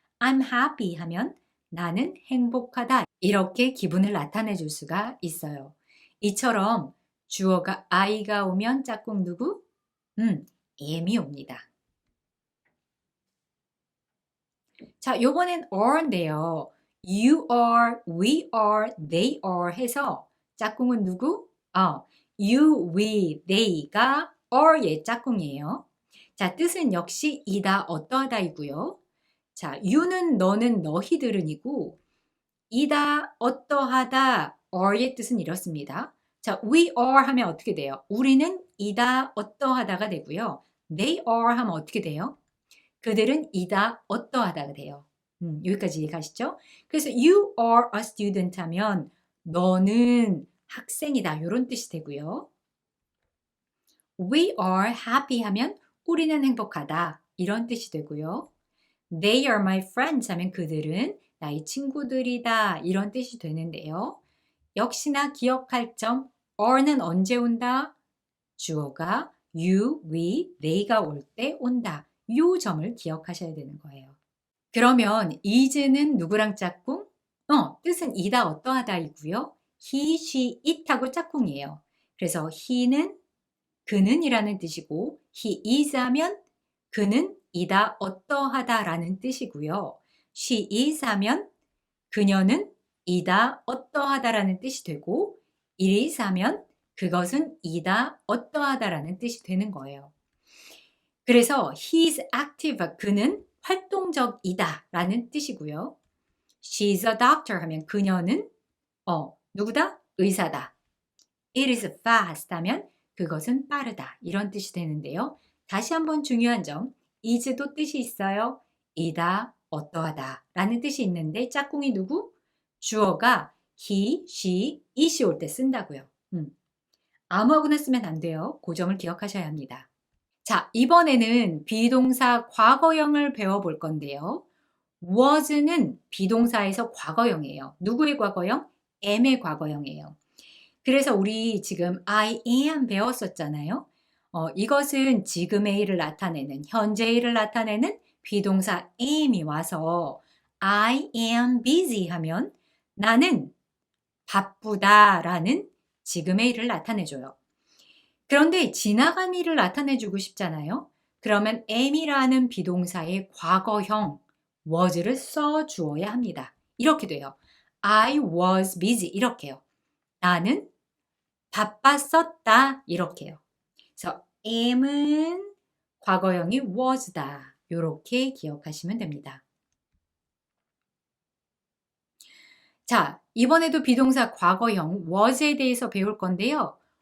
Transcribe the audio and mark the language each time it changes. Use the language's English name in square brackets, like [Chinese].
[English] I'm happy [Korean] 하면 나는 행복하다 이렇게 기분을 나타내줄 수가 있어요. 이처럼 주어가 I가 오면 짝꿍 누구? am이 옵니다. 자, 요번엔 are인데요. [English] You are, we are, they are [Korean] 해서 짝꿍은 누구? you, we, they가 are의 짝꿍이에요. 자, 뜻은 역시 이다, 어떠하다이고요. 자, you는 너는, 너희들은이고 이다, 어떠하다, are의 뜻은 이렇습니다. 자, we are 하면 어떻게 돼요? 우리는 이다, 어떠하다가 되고요. They are 하면 어떻게 돼요? 그들은 이다, 어떠하다가 돼요. 여기까지 이해가시죠? 그래서 [English] you are a student [Korean] 하면 너는 학생이다 이런 뜻이 되고요. [English] We are happy [Korean] 하면 우리는 행복하다 이런 뜻이 되고요. [English] They are my friends [Korean] 하면 그들은 나의 친구들이다 이런 뜻이 되는데요. 역시나 기억할 점 are는 언제 온다? 주어가 you, we, they가 올 때 온다. 이 점을 기억하셔야 되는 거예요. 그러면 is는 누구랑 짝꿍? 뜻은 이다, 어떠하다이고요. he, she, it하고 짝꿍이에요. 그래서 he는 그는 이라는 뜻이고 he is 하면 그는 이다, 어떠하다라는 뜻이고요. she is 하면 그녀는 이다, 어떠하다라는 뜻이 되고 it is 하면 그것은 이다, 어떠하다라는 뜻이 되는 거예요. 그래서 [English] he is active, [Korean] 그는 활동적이다 라는 뜻이고요. [English] She is a doctor [Korean] 하면 그녀는 누구다? 의사다. [English] It is fast [Korean] 하면 그것은 빠르다. 이런 뜻이 되는데요. 다시 한번 중요한 점, is도 뜻이 있어요. 이다, 어떠하다 라는 뜻이 있는데 짝꿍이 누구? 주어가 he, she, it이 올 때 쓴다고요. 아무하고나 쓰면 안 돼요. 그 점을 기억하셔야 합니다. 자, 이번에는 비동사 과거형을 배워볼 건데요. was는 비동사에서 과거형이에요. 누구의 과거형? am의 과거형이에요. 그래서 우리 지금 I am 배웠었잖아요. 이것은 지금의를 나타내는, 현재의를 나타내는 비동사 am이 와서 [English] I am busy [Korean] 하면 나는 바쁘다라는 지금의 일을 나타내줘요. 그런데 지나간 일을 나타내주고 싶잖아요. 그러면 am이라는 비동사의 과거형 was를 써주어야 합니다. 이렇게 돼요. [English] I was busy [Korean] 이렇게요. 나는 바빴었다 이렇게요. 그래서 am은 과거형이 was다. 이렇게 기억하시면 됩니다. 자, 이번에도 비동사 과거형 was에 대해서 배울 건데요.